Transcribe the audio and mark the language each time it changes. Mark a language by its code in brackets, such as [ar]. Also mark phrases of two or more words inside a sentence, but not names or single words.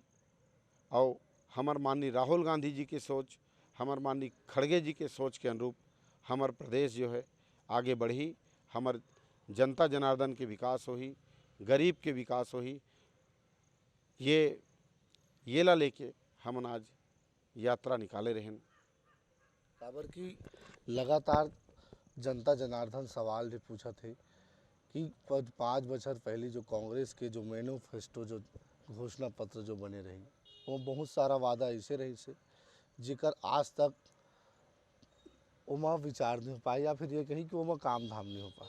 [hne] और हमार माननीय राहुल गांधी जी की सोच, हमार माननीय खड़गे जी के सोच के अनुरूप हमार प्रदेश जो है आगे बढ़ी, हमार जनता जनार्दन के विकास होही, गरीब के विकास होही। ये ला लेके हमन आज यात्रा निकाले रहें। काबर की लगातार जनता जनार्दन सवाल भी पूछा थे कि 5 बछर पहले जो कांग्रेस के जो मैनिफेस्टो जो घोषणा पत्र जो बने रही, वो बहुत सारा वादा ऐसे रही से जेकर आज तक ओमा विचार नहीं हो पाए, या फिर ये कही कि ओमा काम धाम नहीं हो पाए।